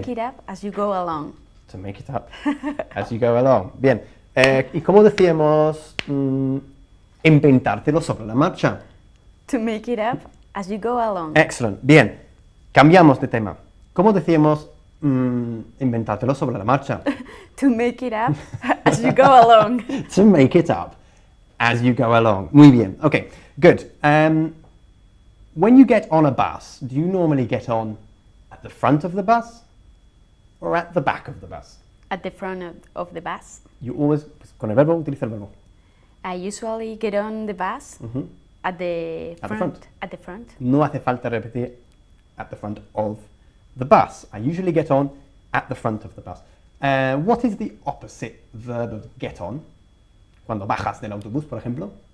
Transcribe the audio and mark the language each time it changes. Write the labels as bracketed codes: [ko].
[en] make it up as you go along. To make it up as you go along. [es] Bien. ¿Y cómo decíamos inventártelo sobre la marcha? [en] To make it up as you go along. [es] Excellent. Bien. Cambiamos de tema. ¿Cómo decíamos inventártelo sobre la marcha? [en] To make it up as you go along. To make it up as you go along. Muy bien. Okay, good. When you get on a bus, do you normally get on at the front of the bus or at the back of the bus? At the front of the bus. You always, [es] con el verbo, utiliza el verbo. [en] I usually get on the bus at the At the front. front. At the front. [es] No hace falta repetir [en] at the front of the bus. I usually get on at the front of the bus. What is the opposite verb of get on? [es] Cuando bajas del autobús, por ejemplo.